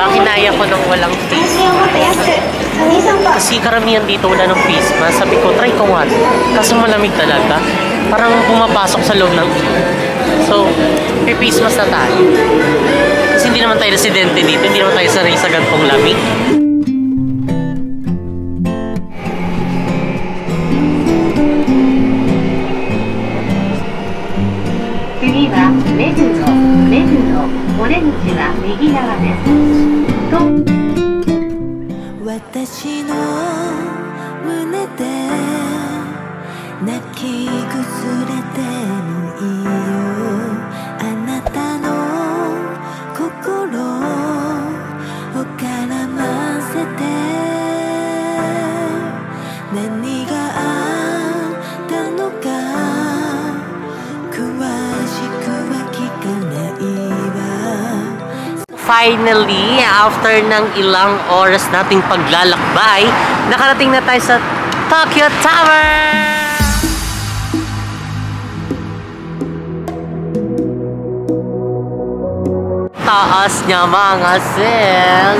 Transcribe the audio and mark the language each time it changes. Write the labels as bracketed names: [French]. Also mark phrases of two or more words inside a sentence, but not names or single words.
[Filipino] Kinaya ko nang walang [English] face mask. [Filipino] Kasi karamihan dito wala ng [English] face mask. [Filipino] Sabi ko, try ko nga. Kaso malamig talaga. Parang pumapasok sa loob ng iyo. So, may [English] face mask [Filipino] na tayo. Kasi hindi naman tayo residente dito. Hindi naman tayo sanay sa gantong lamig. [Japanese] 次は目黒お出口は右側ですと私の胸で泣き崩れてもいいよあなたの心を絡ませて何があったのか [English] Finally, after [Filipino] ng ilang oras nating paglalakbay, nakarating na tayo sa Tokyo Tower! Taas niya mga sis!